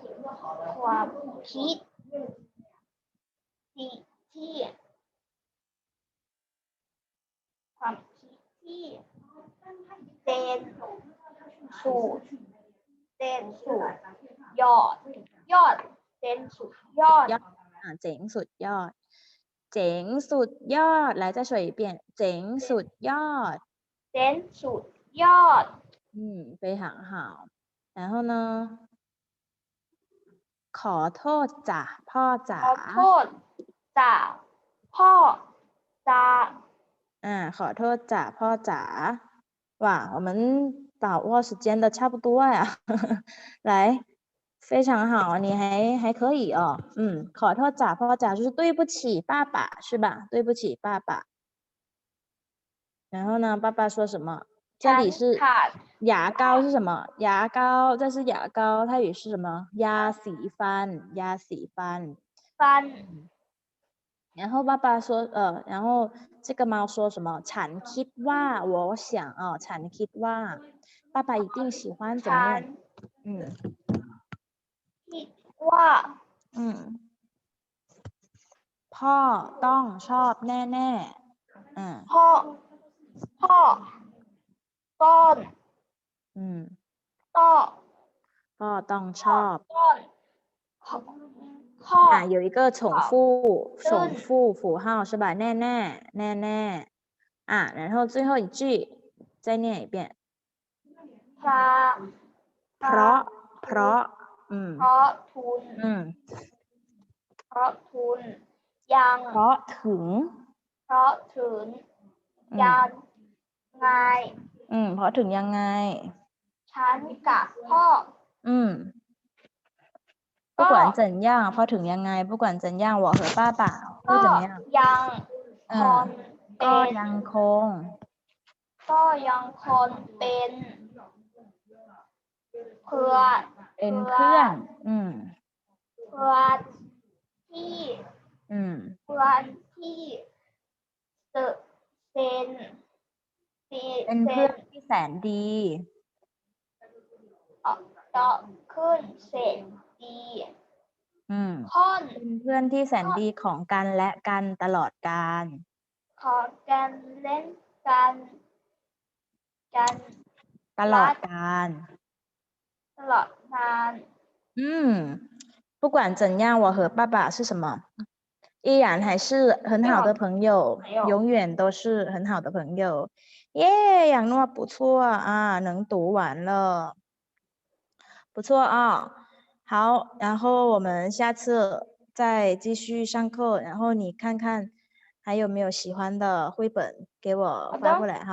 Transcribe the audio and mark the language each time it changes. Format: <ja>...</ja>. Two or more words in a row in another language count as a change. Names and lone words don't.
<th>ที่เด่นสุดยอดเด่นสุดยอด เจ๋งสุดยอดเจ๋งสุดยอด</th> <zh>来再说一遍</zh> <th>เจ๋งสุดยอด</th> <zh>非常好然后呢</zh> <th>ขอโทษจ้ะพ่อจ๋า ขอโทษจ้ะพ่อจ๋า ขอโทษจ้ะพ่อจ๋า</th> <zh>哇我们把握时间的差不多呀来非常好你还可以ขอโทษจ้ะพ่อจ๋า就是对不起爸爸是吧对不起爸爸然后呢爸爸说什么这里是牙膏是什么牙膏这是牙膏泰语是什么ยาสีฟัน 饭然后爸爸说然后这个猫说什么</zh> <th>ฉันคิดว่า</th> <zh>我想</zh> <th>ฉันคิดว่า</th> <zh>爸爸一定喜欢怎么</zh> <th>ฉัน</th> <zh>样</zh> <th>คิดว่า พ่อต้องชอบแน่ๆ พ่อต้น พ่อต้องชอบ ต้นพ่อ</th> <zh>有一个重复符号是吧？ แน่然后最后一句再念一遍เพราะ</zh> <th>ทุนยัง เพราะถึง ยังไง เพราะถึงยังไง ฉันกับพ่อ</th> <zh>不管怎样</zh> <th>เพราะถึงยังไง</th> <zh>不管怎样我和爸爸会怎么样</zh> <th>ก็ยังคง เป็นเพื่อนที่ เป็นเพื่อนที่แสนดี ขึ้นเสร็จดี เป็นเพื่อนที่แสนดีของกันและกันตลอดกาล ของกันเล่นกัน</th> <zh>ตลอดกาล不管怎样我和爸爸是什么依然还是很好的朋友永远都是很好的朋友耶杨诺不错能读完了不错好然后我们下次再继续上课然后你看看还有没有喜欢的绘本给我发过来好吧</zh>